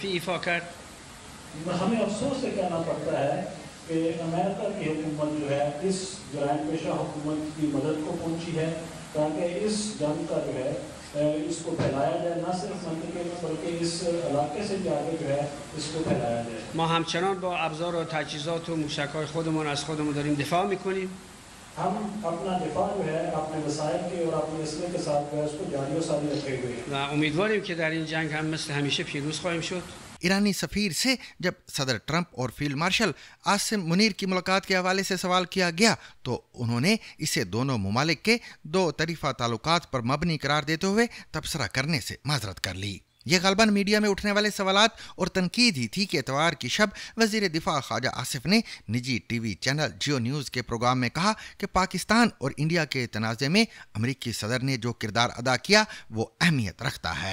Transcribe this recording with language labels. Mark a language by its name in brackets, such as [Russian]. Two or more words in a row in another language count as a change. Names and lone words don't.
[Urdu] ہمیں افسوس سے کہنا پڑتا ہے کہ امریکہ کی حکومت جو ہے اس جرائم پیشہ حکومت کی مدد کو پہنچی ہے تاکہ اس جنگ کا جو ہے اس کو پھیلایا جائے، نہ صرف منطقے میں بلکہ اس علاقے سے بھی آگے جو ہے اس کو پھیلایا جائے. [Persian] ما همچنان با ابزار و تجهیزات و موشک‌های خودمون از خودمون داریم دفاع می‌کنیم. [Urdu] ہم اپنا دفاع جو ہے اپنے وسائل کے اور اپنے اسلحے کے ساتھ جو ہے اس کو جاری اور ساری رکھے ہوئے ہیں. [Persian] و امیدواریم که در این جنگ هم مثل همیشه پیروز خواهیم شد. [Urdu] ایرانی سفیر سے جب صدر ٹرمپ اور فیلڈ مارشل عاصم منیر کی ملاقات کے حوالے سے سوال کیا گیا تو انہوں نے اسے دونوں ممالک کے دو طرفہ تعلقات پر مبنی قرار دیتے ہوئے تبصرہ کرنے سے معذرت کر لی. یہ غالباً میڈیا میں اٹھنے والے سوالات اور تنقید ہی تھی کہ اتوار کی شب وزیر دفاع خواجہ آصف نے نجی [English] TV channel [Urdu] جیو نیوز کے پروگرام میں کہا کہ پاکستان اور انڈیا کے تنازعے میں امریکی صدر نے جو کردار ادا کیا وہ اہمیت رکھتا ہے.